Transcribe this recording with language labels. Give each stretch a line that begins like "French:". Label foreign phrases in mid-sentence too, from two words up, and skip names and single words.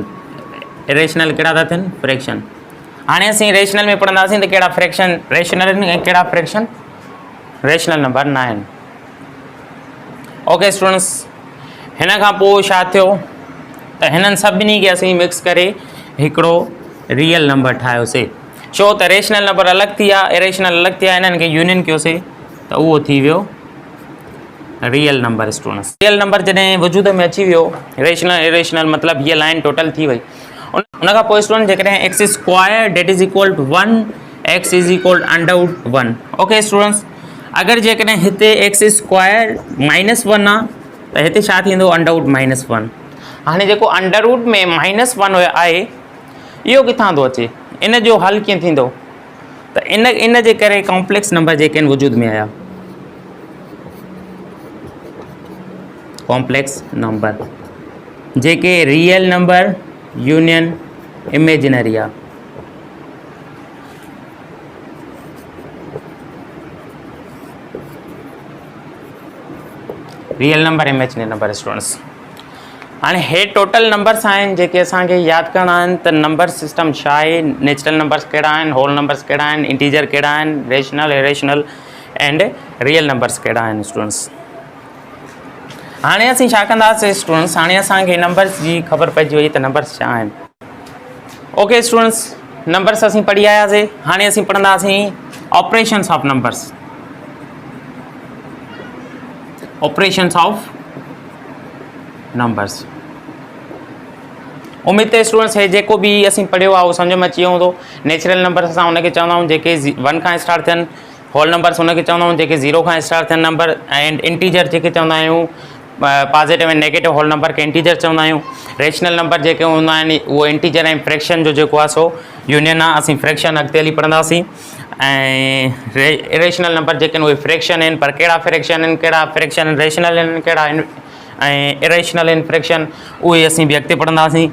Sindhi: इरेशनल कहिड़ा था थियनि, फ्रैक्शन। हाणे असीं रेशनल में पढ़ंदासीं त कहिड़ा
English: fraction rational
Sindhi: आहिनि ऐं कहिड़ा
English: fraction rational number
Sindhi: न आहिनि।
English: okay students,
Sindhi: हिन खां पोइ छा थियो त हिननि सभिनी खे असीं मिक्स करे हिकिड़ो
English: real number
Sindhi: ठाहियोसीं। छो त
English: rational number
Sindhi: अलॻि थी विया, इरेशनल अलॻि थी विया, हिननि खे यूनियन कयोसीं त उहो थी वियो
English: real number. students real number
Sindhi: जॾहिं वजूद में अची वियो,
English: rational irrational
Sindhi: मतिलबु हीअ लाइन टोटल थी वई। उन खां पोइ
English: स्टूडेंट जेकॾहिं x square that is equal to 1, x is equal underwood 1. okay students,
Sindhi: अगरि जेकॾहिं हिते
English: x square
Sindhi: -1 आहे त हिते छा थींदो, अंडरवुड -1। हाणे जेको अंडरवुड में -1 आहे इहो किथां थो अचे, इन जो हल कीअं थींदो, त इन जे करे
English: complex number
Sindhi: जेके आहिनि वजूद में आया।
English: complex number जेके real number union imaginary आहे। real number imaginary number.
Sindhi: स्टूडेंट्स हाणे हे टोटल नंबर्स आहिनि जेके असांखे यादि करणा आहिनि त
English: number system
Sindhi: छा आहे,
English: natural numbers
Sindhi: कहिड़ा आहिनि,
English: whole numbers
Sindhi: कहिड़ा आहिनि, इंटीजर कहिड़ा आहिनि,
English: rational irrational and real numbers
Sindhi: कहिड़ा आहिनि। स्टूडेंट्स हाणे असीं छा कंदासीं स्टूडेंट्स, हाणे असांखे नंबर्स जी ख़बर पइजी वई त नंबर्स छा आहिनि।
English: okay students,
Sindhi: नंबर्स असीं पढ़ी आयासीं। हाणे असीं पढ़ंदासीं
English: operations of numbers. operations of numbers.
Sindhi: उम्मीद है स्टूडेंट्स हे जेको बि असीं पढ़ियो आहे उहो सम्झ में अची वियो हूंदो।
English: natural numbers
Sindhi: असां उनखे चवंदा आहियूं जेके 1 खां स्टार्ट थियनि,
English: whole numbers
Sindhi: उनखे चवंदा आहियूं जेके 0 खां स्टार्ट थियनि
English: number, and integer
Sindhi: जेके चवंदा आहियूं पॉजिटिव ऐं
English: negative whole number
Sindhi: खे इंटीजर चवंदा आहियूं।
English: rational number
Sindhi: जेके हूंदा आहिनि उहो इंटीजर ऐं फ्रैक्शन जो जेको आहे सो यूनियन आहे। असीं फ्रैक्शन अॻिते हली पढ़ंदासीं। ऐं इरेशनल नंबर जेके आहिनि उहे फ्रैक्शन आहिनि, पर कहिड़ा फ्रैक्शन आहिनि, कहिड़ा
English: fraction rational
Sindhi: आहिनि, कहिड़ा ऐं इरेशनल आहिनि फ्रैक्शन, उहे असीं बि अॻिते पढ़ंदासीं।